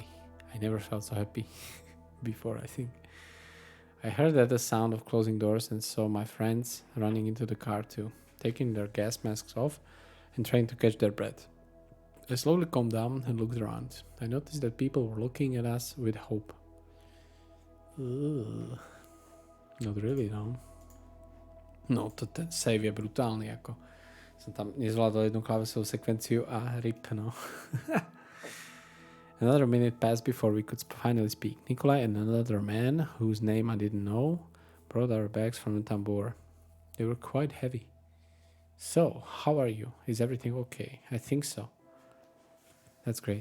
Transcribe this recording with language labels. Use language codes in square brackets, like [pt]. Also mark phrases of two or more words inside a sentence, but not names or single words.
[en] I never felt so happy before, I think. I heard that the sound of closing doors and saw my friends running into the car too, taking their gas masks off and trying to catch their breath. I slowly calmed down and looked around. I noticed that people were looking at us with hope. Not really, no. No, [sk] ten save je brutálny, ako som tam nezvládol jednu klávesovú sekvenciu a rip, no. [en] Another minute passed before we could finally speak. Nikolai and another man, whose name I didn't know, brought our bags from the tambour. They were quite heavy. So, how are you? Is everything okay? I think so. That's great.